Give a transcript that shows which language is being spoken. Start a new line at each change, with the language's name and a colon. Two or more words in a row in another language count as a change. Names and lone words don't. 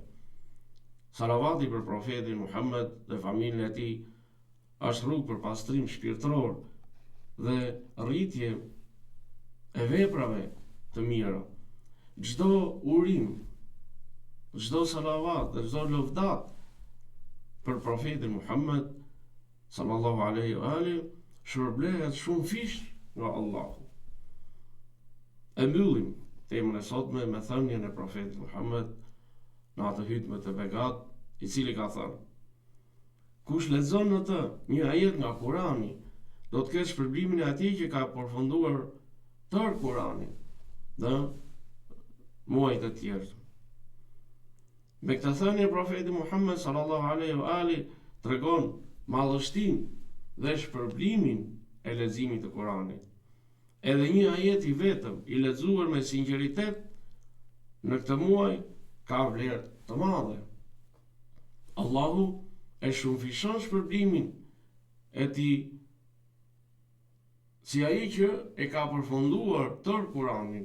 Albanian: Salavati për profetin Muhammed dhe familjen e tij është rrugë për pastrim shpirtëror dhe rritje e veprave të mira. Çdo urim, çdo salavat dhe çdo lëvdat për profetin Muhammed
Arabic: صلى الله عليه و آله
Albanian: shpërblehet shumëfisht nga Allahu. E mbyllim temën e sotme me thënien e profetit Muhammed në atë hutbë të begat, i cili ka thënë: kush lexon në të një ajet nga Kurani, do të ketë shpërblimin e atij që ka përfunduar tërë Kuranin dhe muajt e tjerë. Me këtë thënie profeti Muhammed
Arabic: صلى الله عليه و آله
Albanian: tregon madhështinë dhe shpërblimin e leximit të Kuranit. Edhe një ajet i vetëm i lexuar me sinqeritet në këtë muaj ka vlerë të madhe. Allahu e shumëfishon shpërblimin e tij si ai që e ka përfunduar tërë Kuranin.